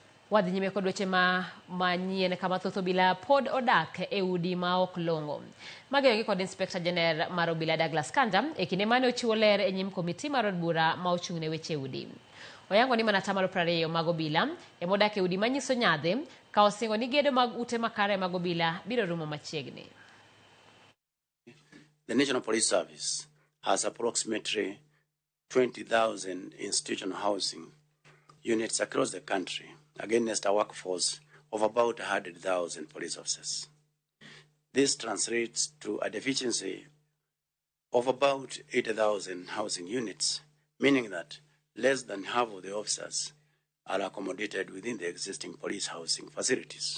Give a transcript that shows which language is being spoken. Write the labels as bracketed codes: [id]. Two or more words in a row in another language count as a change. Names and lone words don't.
[luo] wadhi nyime kod weche manyien kama thoth obila pod odak e udi ma ok longo. Magegi kod Inspector General mar obila Douglas Kanja e kinde mane ochiwo ler e nyim komiti mar od bura ma ochung'ne weche udi. Oyango ni mana 20% mag obila e modak e udi manyiso nyadhi ka osingo ni gedo mag ute makare mag obila biro rumo machiegni. [en] The National Police Service has approximately 20,000 institutional housing units across the country against a workforce of about 100,000 police officers. This translates to a deficiency of about 80,000 housing units, meaning that less than half of the officers are accommodated within the existing police housing facilities.